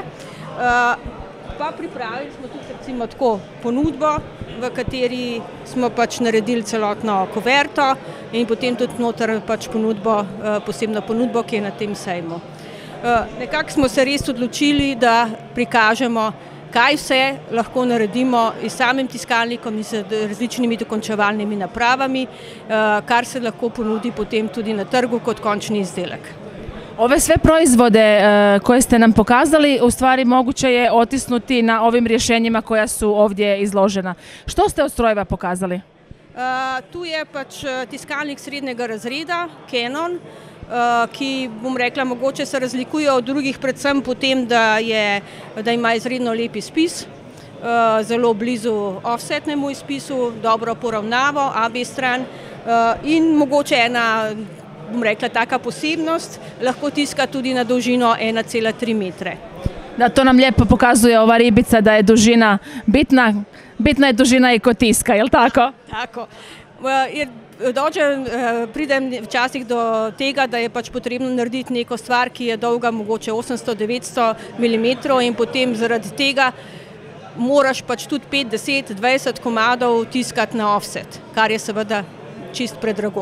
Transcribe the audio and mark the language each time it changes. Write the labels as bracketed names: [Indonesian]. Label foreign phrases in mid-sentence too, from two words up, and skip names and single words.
[Slovenian] Pa pripravili smo tudi recimo tako ponudbo, v kateri smo pač naredili celotno kuverto in potem tudi noter pač ponudbo, posebno ponudbo, ki je na tem sejmu. Nekako smo se res odločili, da prikažemo, kaj vse lahko naredimo s samim tiskalnikom in z različnimi dokončevalnimi napravami, kar se lahko ponudi potem tudi na trgu kot končni izdelek. [Croatian] Ove sve proizvode koje ste nam pokazali, u stvari moguće je otisnuti na ovim rješenjima koja su ovdje izložena. Što ste od strojeva pokazali? [Slovenian] Tu je pač tiskalnik srednjega razreda, Canon, ki, bom rekla, mogoče se razlikuje od drugih predvsem po tem, da ima izredno lep izpis, zelo blizu offsetnemu izpisu, dobro poravnavo, AB stran in mogoče ena, bom rekla, taka posebnost, lahko tiska tudi na dolžino 1,3 metre. [Croatian] Da, to nam lijepo pokazuje ova ribica da je dužina bitna. Bitna je dužina i kod tiska, je li tako? [Slovenian] Tako. Pridem včasih do tega, da je pač potrebno narediti neko stvar, ki je dolga mogoče 800-900 mm in potem zaradi tega moraš pač tudi 5, 10, 20 komadov tiskati na offset, kar je seveda čist predrago.